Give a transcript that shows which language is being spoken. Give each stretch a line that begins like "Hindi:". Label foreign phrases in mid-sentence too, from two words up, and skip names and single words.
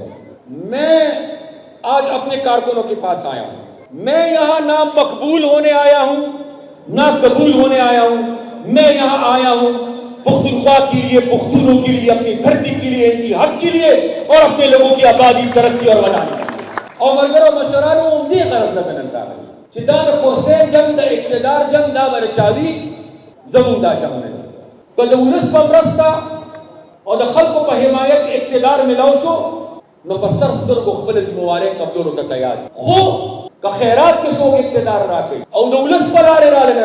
Urdu: میں آج اپنے کارکنوں کے پاس آیا ہوں، میں یہاں نہ مقبول ہونے آیا ہوں نہ قبول ہونے آیا ہوں، میں یہاں آیا ہوں پختونخوا کے لیے، پختونوں کے لیے، اپنی دھرتی کے لیے، ان کی حق کے لیے اور اپنے لوگوں کی آبادی، ترقی اور بنانے کے لیے۔
Pashto: او ملګرو مشرانو همدې غرض نه نن راغلي چې دا د کرسۍ جنګ د اقتدار جنګ دا به چاوي زموږ دا جنګ نه که د ولس په مرسته او د خلکو په حمایت اقتدار ملاو شو نو په سر سترګو خپل ذمہوارۍ قبلولو ته تیار خو که خیرات کې څوک اقتدار راکوي او د ولس په لارې راله نه